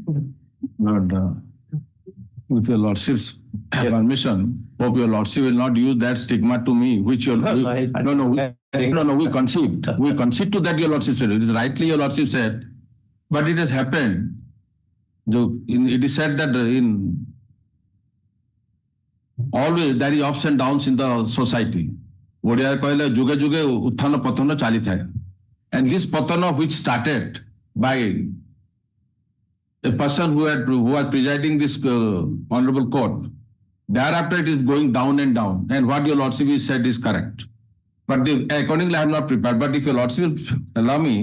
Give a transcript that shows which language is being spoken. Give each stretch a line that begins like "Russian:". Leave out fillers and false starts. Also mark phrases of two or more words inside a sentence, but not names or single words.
English: Lord, with your lordship's permission, hope your lordship will not use that stigma to me, which your we concede. We concede to that your lordship said. It is rightly your lordship said, but it has happened. It is said that in always there is ups and downs in the society.
Odia: ଓଡ଼ିଆ କହିଲେ ଯୁଗେ ଯୁଗେ ଉତ୍ଥାନ ପତନ ଚାଲିଥାଏ.
English: And this patana which started by a person who was presiding this honorable court, thereafter it is going down and down. And what your lordship has said is correct. But accordingly, I am not prepared. But if your lordship will allow me,